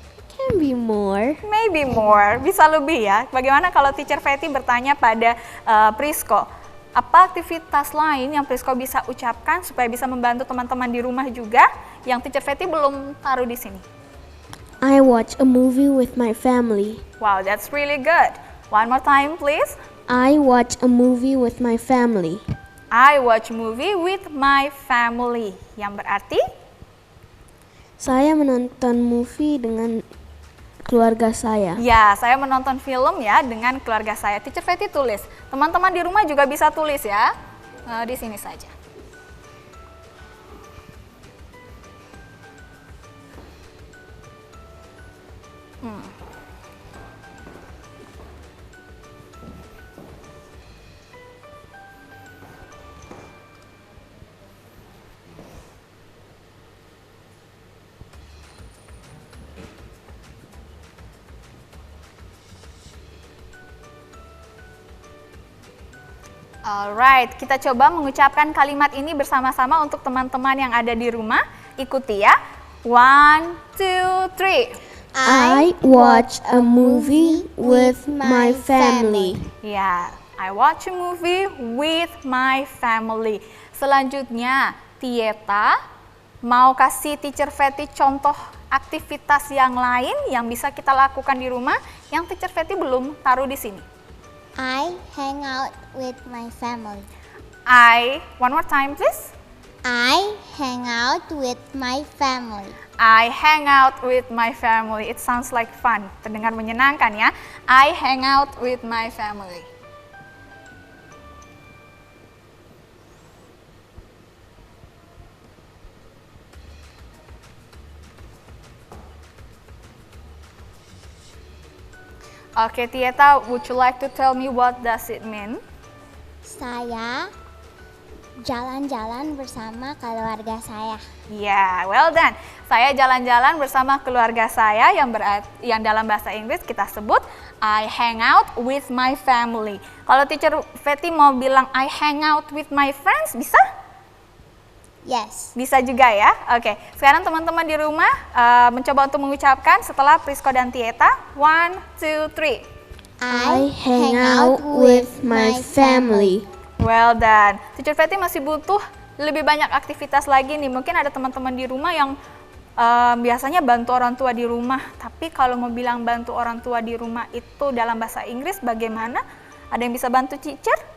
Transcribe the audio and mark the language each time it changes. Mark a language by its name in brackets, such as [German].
[English] Can be more. Maybe more, [Indonesian] bisa lebih ya. Bagaimana kalau Teacher Fatty bertanya pada Prisco, apa aktivitas lain yang Prisco bisa ucapkan supaya bisa membantu teman-teman di rumah juga yang Teacher Fatty belum taruh di sini? [English] I watch a movie with my family. Wow, that's really good. One more time, please. I watch a movie with my family. I watch movie with my family. [Indonesian] Yang berarti? Saya menonton movie dengan keluarga saya. Ya, saya menonton film ya dengan keluarga saya. Teacher Fatty tulis. Teman-teman di rumah juga bisa tulis ya. Di sini saja. [English] Alright, [Indonesian] kita coba mengucapkan kalimat ini bersama-sama untuk teman-teman yang ada di rumah. Ikuti ya. 1, 2, 3. [English] I watch a movie with my family. Ya, I watch a movie with my family. [Indonesian] Selanjutnya, Tieta mau kasih Teacher Fatty contoh aktivitas yang lain yang bisa kita lakukan di rumah yang Teacher Fatty belum taruh di sini. [English] I hang out with my family. One more time please. I hang out with my family. I hang out with my family. It sounds like fun. [Indonesian] Terdengar menyenangkan ya. [English] I hang out with my family. [Indonesian] Oke, [English] Tieta, would you like to tell me what does it mean? [Indonesian] Saya jalan-jalan bersama keluarga saya. [English] Ya, well done. [Indonesian] Saya jalan-jalan bersama keluarga saya yang dalam bahasa Inggris kita sebut [English] I hang out with my family. [Indonesian] Kalau Teacher Fatty mau bilang [English] I hang out with my friends, [Indonesian] bisa? [English] Yes. [Indonesian] Bisa juga ya. Oke, sekarang teman-teman di rumah mencoba untuk mengucapkan setelah Prisco dan Tieta. 1, 2, 3. [English] I hang out with my family. Well done. [Indonesian] Teacher Fatty masih butuh lebih banyak aktivitas lagi nih. Mungkin ada teman-teman di rumah yang biasanya bantu orang tua di rumah. Tapi kalau mau bilang bantu orang tua di rumah itu dalam bahasa Inggris bagaimana? Ada yang bisa bantu teacher?